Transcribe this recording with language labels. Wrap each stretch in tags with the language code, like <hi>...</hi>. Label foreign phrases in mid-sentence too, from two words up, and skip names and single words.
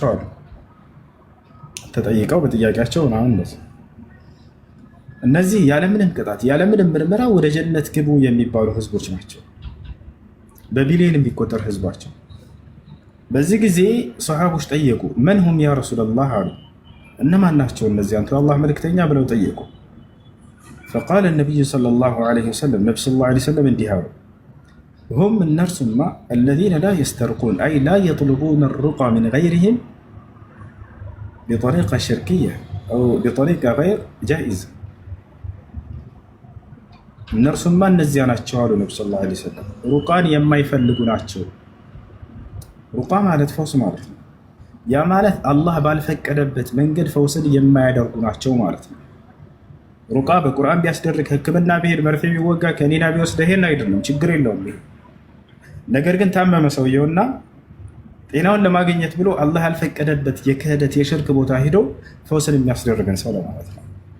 <am>አሉ። ተጠይቀው በጥያቄያቸው ምናምን እንደዚህ እነዚህ ያለምንም ቅጣት ያለምንም ምርመራ ወደ ጀነት ግቡ የሚባሉ ህዝቦች ናቸው። በቢሊዮን የሚቆጠር ህዝባቸው። በዚህ ጊዜ ሰሃቦች ጠየቁ፣</am> <ar>من هم يا رسول الله</ar> <am>አሉ። እነማን ናቸው እነዚህ አንተ አላህ መልእክተኛ ብለው ጠየቁ።</am> <ar>فقال النبي صلى الله عليه وسلم نبي صلى الله عليه وسلم</ar> <am>እንዲህ አሉ፣</am> <ar>هم እነርሱማ الذين لا يسترقون أي لا يطلبون الرقى من غيرهم بطريقة شركية أو بطريقة غير جائزة።</ar> <am>እነርሱማ እነዚያ ናቸው አሉ ነብዩ</am> <ar>صلى الله عليه وسلم</ar> <am>ሩቃን የማይፈልጉ ናቸው። ሩቃ ማለት ፈውስ ማለት ነው። ያ ማለት አላህ ባልፈቀደበት መንገድ ፈውስን የማያደርጉ ናቸው ማለት ነው። ሩቃ በቁርአን ቢያስደርግ ሕክምና ቢሄድ መርፌ ቢወጋ ከኒና ቢወስድ ይሄን አይደለም ችግር የለውም። ነገር ግን ታመመ ሰውየውና ጤናውን ለማግኘት ብሎ አላህ ያልፈቀደበት የክህደት የሽርክ ቦታ ሄዶ ፈውስን የሚያስደርገን ሰው ለማለት ነው።</am>